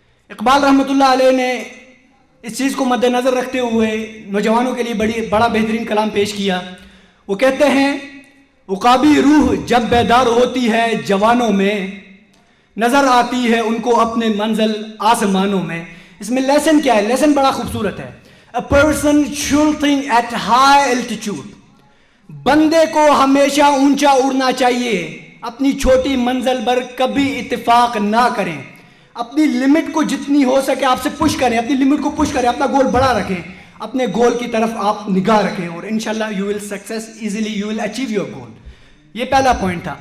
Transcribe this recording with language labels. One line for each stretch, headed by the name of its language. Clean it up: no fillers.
Urdu: اقبال رحمۃ اللہ علیہ نے اس چیز کو مد نظر رکھتے ہوئے نوجوانوں کے لیے بڑا بہترین کلام پیش کیا. وہ کہتے ہیں, عقابی روح جب بیدار ہوتی ہے جوانوں میں, نظر آتی ہے ان کو اپنے منزل آسمانوں میں. اس میں لیسن کیا ہے؟ لیسن بڑا خوبصورت ہے.
English: A person should think at high altitude.
Urdu: بندے کو ہمیشہ اونچا اڑنا چاہیے. اپنی چھوٹی منزل پر کبھی اتفاق نہ کریں. اپنی لمٹ کو جتنی ہو سکے آپ سے پش کریں, اپنی لمٹ کو پش کریں, اپنا گول بڑا رکھیں, اپنے گول کی طرف آپ نگاہ رکھیں اور انشاءاللہ
English: you will success easily, you will achieve your goal.
Urdu: یہ پہلا پوائنٹ تھا.